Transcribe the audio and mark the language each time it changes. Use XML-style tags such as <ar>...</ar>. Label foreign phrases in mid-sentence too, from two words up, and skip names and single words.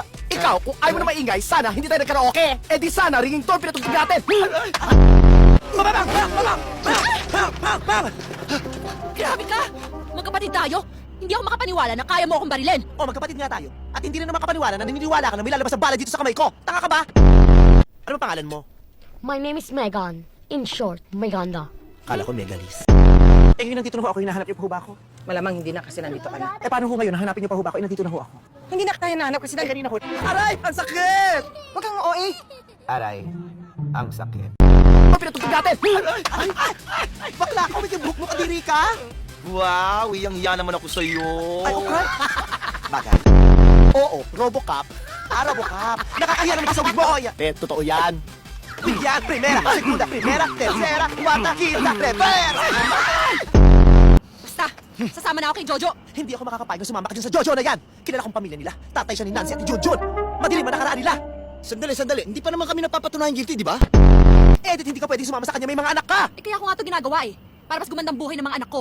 <tl>Ikaw, kung ayaw mo na maingay, sana hindi tayo nagkaraoke. Eh di sana,</tl> <en>ringing tone</en> <tl>pinatugtog natin. Grabe ka! Magkapatid tayo? Hindi ako makapaniwala na kaya mo akong barilin. O, magkapatid nga tayo. At hindi na naman kapaniwala na naniniwala ka na may lalabas sa bala dito sa kamay ko. Tanga ka ba? Ano ang pangalan mo?</tl> <en>My name is Megan. In short,</en> <tl>Meganda. Kala ko Megalis. Eh, ngayon nandito na ho ako. Hinahanap niyo pa ho ba ako? Malamang hindi na kasi nandito ka na. Eh, paano ho ngayon? Hanapin niyo pa ho ba ako? Eh, nandito na ho ako. Hindi na tayo nahanap kasi Eh, kanina ho. Aray! Ang sakit! Huwag kang OA. Aray, ang sakit. Pinatugtog natin. Ay, bakla ako! May buhok mo kadiri ka? Wow, iyang-iya naman ako sa'yo. Ay, okay. Bagay. Oo, Robocop. Robocop. Nakakahiya naman ka sa wig mo. Eh, totoo yan. Yan,</tl> <es>primera, segunda, primera, tercera, cuarta, quinta, primera!</es> <tl>Basta, sasama na ako kay Jojo. Hindi ako makakapayag na sumama ka dyan sa Jojo na yan. Kilala kong pamilya nila. Tatay siya ni Nancy at ni Junjun. Madilim ang nakaraan nila. Sandali. Hindi pa naman kami napapatunayan guilty, di ba? Edith, hindi ka pwede sumama sa kanya. May mga anak ka. Eh kaya ko nga ito ginagawa eh. Para mas gumandang buhay ng mga anak ko.</tl>